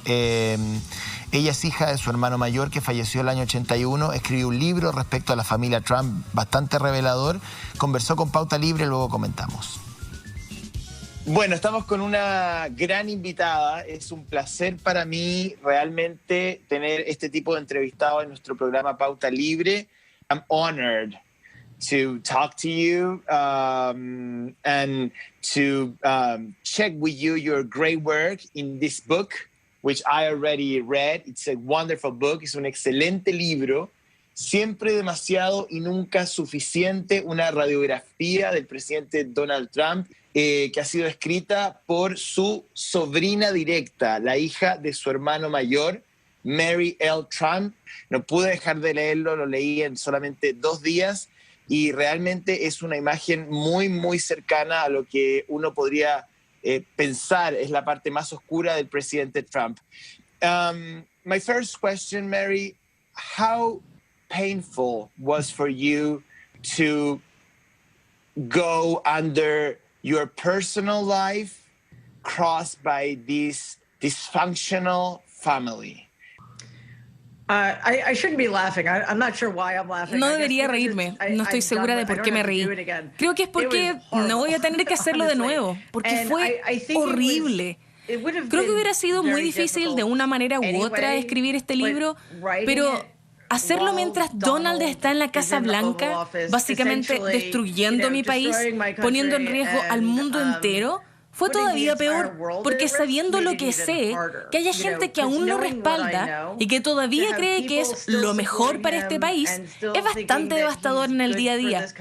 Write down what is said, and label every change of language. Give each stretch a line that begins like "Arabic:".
Spanish: Ella es hija de su hermano mayor que falleció el año 81, escribió un libro respecto a la familia Trump bastante revelador, conversó con Pauta Libre, luego comentamos. Bueno, estamos con una gran invitada. Es un placer para mí realmente tener este tipo de entrevistado en nuestro programa Pauta Libre.
English: I'm honored to talk to you and to check with you your great work in this book, which I already read. It's a wonderful book.
Spanish: Es un excelente libro. Siempre demasiado y nunca suficiente, una radiografía del presidente Donald Trump, que ha sido escrita por su sobrina directa, la hija de su hermano mayor, Mary L. Trump. No pude dejar de leerlo, lo leí en solamente 2 días y realmente es una imagen muy, muy cercana a lo que uno podría pensar es la parte más oscura del presidente Trump.
English: My first question, Mary, how painful was for you to go under your personal life crossed by this dysfunctional family? I shouldn't be laughing. I'm not sure why I'm laughing.
Spanish: No debería reírme. No estoy segura de por qué me reí. Creo que es porque no voy a tener que hacerlo de nuevo, porque fue horrible. Creo que hubiera sido muy difícil de una manera u otra escribir este libro, pero hacerlo mientras Donald está en la Casa Blanca, básicamente destruyendo mi país, poniendo en riesgo al mundo entero, fue todavía peor, porque sabiendo lo que sé, que haya gente que aún lo respalda y que todavía cree que es lo mejor para este país, es bastante devastador en el día a día.